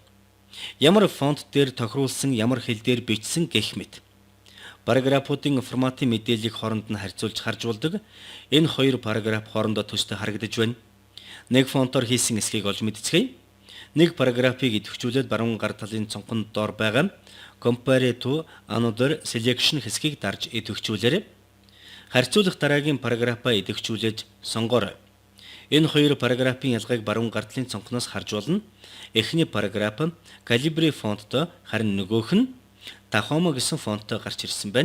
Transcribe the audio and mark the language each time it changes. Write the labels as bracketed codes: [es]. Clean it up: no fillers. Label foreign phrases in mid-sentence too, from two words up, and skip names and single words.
[mn] Ямар фонт дээр тохируулсан, ямар хэл дээр бичсэн гэх мэт. Параграфуудын форматын мэдээллийг хооронд нь харьцуулж харж болдог. Энэ хоёр параграф хоорондоо төстэй харагдаж байна. Нэг фонтоор хийсэн эсхийг олж мэдцгээе. Нэг параграфыг идэвхжүүлээд баруун гар талын цонхонд доор байгаа [en] Compare to another selection [mn] хэсгийг дарж идэвхжүүлээрэй. Харьцуулах дараагийн параграфаа идэвхжүүлээд сонгоорой. Энэ хоёр параграфын ялгааг баруун гар талын цонхноос харж болно. Эхний параграф Calibri фонттой, харин нөгөөх нь Tahoma гэсэн фонттой гарч ирсэн байна.